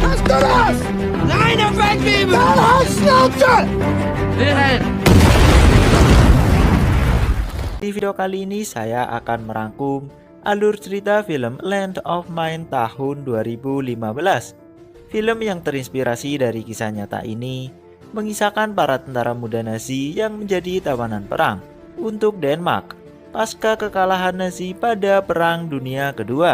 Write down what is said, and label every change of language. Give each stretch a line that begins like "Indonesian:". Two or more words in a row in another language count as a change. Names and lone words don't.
German: du das? Nein, er weggeben! Dann halt Schnauze!
Indonesian: Di video kali ini saya akan merangkum alur cerita film Land of Mine tahun 2015. Film yang terinspirasi dari kisah nyata ini mengisahkan para tentara muda Nazi yang menjadi tawanan perang untuk Denmark pasca kekalahan Nazi pada Perang Dunia Kedua.